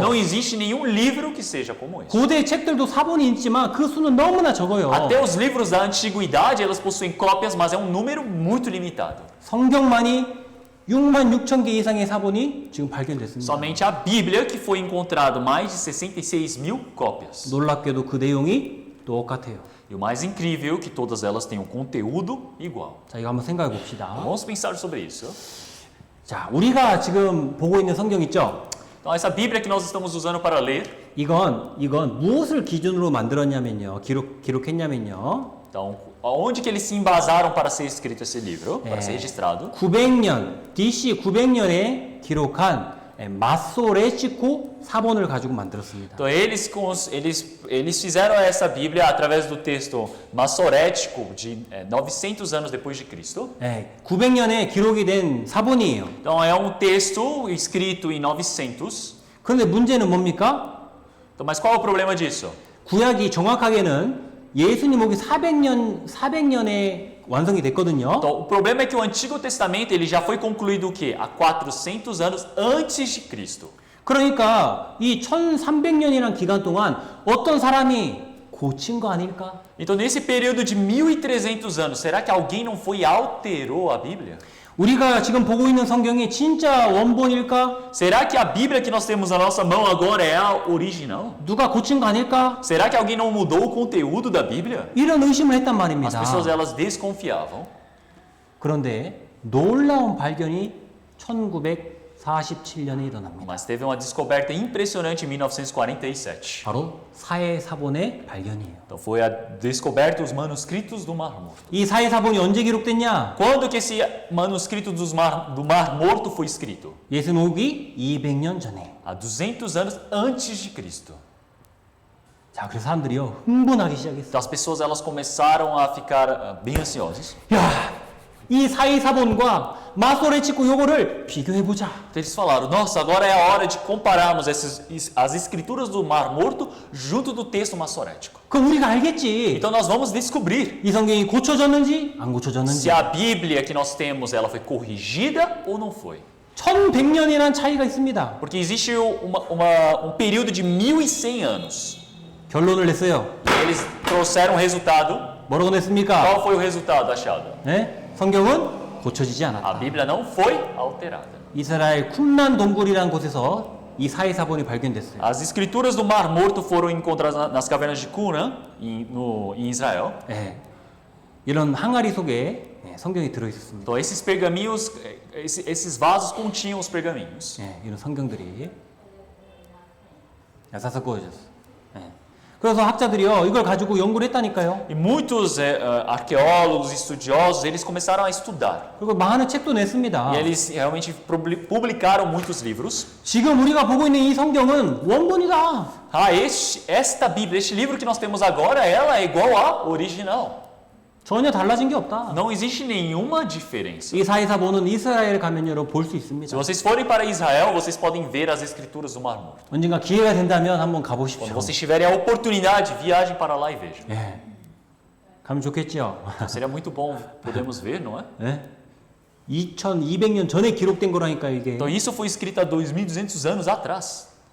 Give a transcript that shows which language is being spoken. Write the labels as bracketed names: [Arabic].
[Portuguese] Não existe nenhum livro que seja como esse. [Korean] 고대 책들도 사본이 있지만 그 수는 너무나 적어요. [Portuguese] Até os livros da antiguidade, elas possuem cópias, mas é um número muito limitado. [Korean] 성경만이 66,000개 이상의 사본이 지금 발견됐습니다. [Portuguese] Somente a Bíblia que foi encontrado mais de 66.000 cópias. [Korean] 놀랍게도 그 내용이 똑같아요. [Portuguese] E o mais incrível é que todas elas têm um conteúdo igual. [Korean] 자, 이거 한번 생각해 봅시다. [Portuguese] Vamos pensar sobre isso. [Korean] 자, 우리가 지금 보고 있는 성경 있죠? [Portuguese] Então essa Bíblia que nós estamos usando para ler, [Korean] 이건 무엇을 기준으로 만들었냐면요. 기록했냐면요. [Portuguese] então onde que eles se embasaram para ser escrito esse livro, para ser registrado? [Korean] 900년, DC 900년에 기록한 마소레치코 사본을 가지고 만들었습니다. [Portuguese] Então eles fizeram essa Bíblia através do texto massorético de 900 anos depois de Cristo. [Korean] 900년에 기록이 된 사본이에요. [Portuguese] Então é um texto escrito em 900. [Korean] 그런데 문제는 뭡니까? [Portuguese] Então, mas qual é o problema disso? [Korean] 구약이 정확하게는 예수님 오기 400년에 완성이 됐거든요. [Portuguese] Então, o problema é que o Antigo Testamento ele já foi concluído o quê? Há 400 anos antes de Cristo. [Korean] 그러니까 이 1300년이라는 기간 동안 어떤 사람이 고친 거 아닐까? [Portuguese] Então, nesse período de 1300 anos, será que alguém não foi e alterou a Bíblia? [Korean] 우리가 지금 보고 있는 성경이 진짜 원본일까? [Portuguese] Será que a Bíblia que nós temos na nossa mão agora é a original? [Korean] 누가 고친 거 아닐까? [Portuguese] Será que alguém não mudou o conteúdo da Bíblia? [Korean] 이런 의심을 했단 [Portuguese] As [Korean] 말입니다. [Portuguese] pessoas elas desconfiavam. [Korean] 그런데 놀라운 발견이 1947년에 일어납니다. [Portuguese] Mas teve uma descoberta impressionante em 1947. [Korean] 바로 사해사본의 발견이에요. [Portuguese] Então foi a descoberta dos manuscritos do Mar Morto. [Korean] 이 사해사본이 언제 기록됐냐? [Portuguese] Quando que esse manuscrito do Mar Morto foi escrito? [Korean] 예수님 오기 200년 전에. [Portuguese] Há 200 anos antes de Cristo. [Korean] 자, 그래서 사람들이요 흥분하기 시작했어요. [Portuguese] Então as pessoas elas começaram a ficar bem ansiosas. [Korean] 야, 이 사해사본과 마소레치코 요거를 비교해 보자. [Portuguese] Então eles falaram: "Nossa, agora é a hora de compararmos as escrituras do Mar Morto junto do texto massorético." [Korean] 그럼 우리가 알겠지. [Portuguese] Então nós vamos descobrir [Korean] 이 성경이 고쳐졌는지 안 고쳐졌는지. [Portuguese] se a Bíblia que nós temos ela foi corrigida ou não foi. [Korean] 1100년이라는 차이가 있습니다. [Portuguese] Porque existe período de 1100 anos. [Korean] 결론을 냈어요. [Portuguese] Eles trouxeram o resultado. [Korean] 뭐라고 냈습니까? [Portuguese] Qual foi o resultado achado? [Korean] 네? 성경은 고쳐지지 [Portuguese] A [Korean] 않았다. [Portuguese] Bíblia não foi alterada. [Korean] 이스라엘 쿰란 동굴이라는 곳에서 이 사해사본이 발견됐어요. [Portuguese] As escrituras do Mar Morto foram encontradas nas cavernas de Qumran, em Israel. [Korean] 네. 이런 항아리 속에 성경이 들어있었습니다. [Portuguese] Então esses pergaminhos, esses vasos continham os pergaminhos. [Korean] 네, 이런 성경들이 야사사 구워졌어. 네. 그래서 학자들이요 이걸 가지고 연구를 했다니까요. [Portuguese] E muitos arqueólogos, estudiosos, eles começaram a estudar. [Korean] 그리고 많은 책도 냈습니다. [Portuguese] E eles realmente publicaram muitos livros. [Korean] 지금 우리가 보고 있는 이 성경은 원본이다. [Portuguese] Esta Bíblia, este livro que nós temos agora, ela é igual à original. [Korean] 전혀 달라진 게 없다. [Portuguese] Não existe nenhuma diferença. [Korean] 이 사해사본은 이스라엘 가면 여러분 볼 수 [Portuguese] Se [Korean] 있습니다. [Portuguese] vocês forem para Israel, vocês podem ver as escrituras do Mar Morto. [Korean] 언젠가 기회가 된다면 한번 [Portuguese] Quando [Korean] 가보십시오. [Portuguese] vocês tiverem a oportunidade, viajem para lá e vejam. [Korean] 예. 가면 좋겠죠. [Portuguese] Seria muito bom podermos ver, não é? [Korean] 예? 2200년 전에 기록된 거라니까 이게. [Portuguese] Então isso foi escrito há 2200 anos atrás.